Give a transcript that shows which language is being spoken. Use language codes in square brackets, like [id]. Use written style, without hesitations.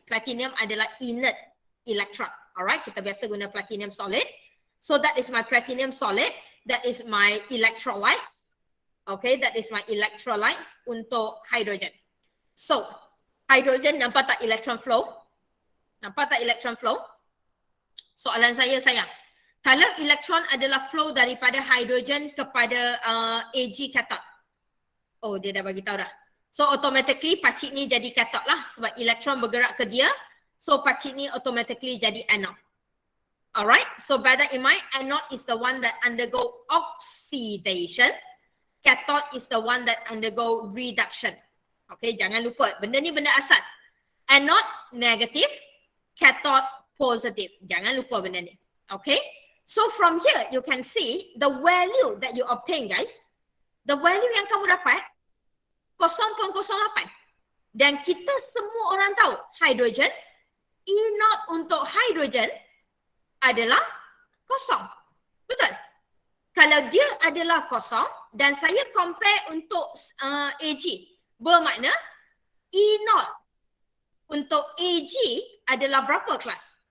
[ms] Platinum adalah inert electrode. Alright, kita biasa guna platinum solid. [en] So that is my platinum solid. That is my electrolytes. Okay, that is my electrolytes [ms] untuk hydrogen. So, hydrogen nampak tak electron flow? Nampak tak electron flow? Soalan saya sayang. Kalau elektron adalah flow daripada hydrogen kepada Ag cathode. Oh, dia dah bagi tahu dah. So automatically pacik ni jadi cathode lah sebab elektron bergerak ke dia. So pacik ni automatically jadi anode. [en] Alright, so bear that in mind, anode is the one that undergo oxidation. Cathode is the one that undergo reduction. [ms] Okay, jangan lupa. Benda ni benda asas. Anode negatif, cathode positif. Jangan lupa benda ni. Okay. [en] So from here, you can see the value that you obtain, guys. The value [ms] yang kamu dapat, 0.08. Dan kita semua orang tahu, hydrogen E0 untuk hidrogen adalah kosong. Betul? Kalau dia adalah kosong dan saya compare untuk Ag, bermakna E0 untuk Ag adalah berapa kelas?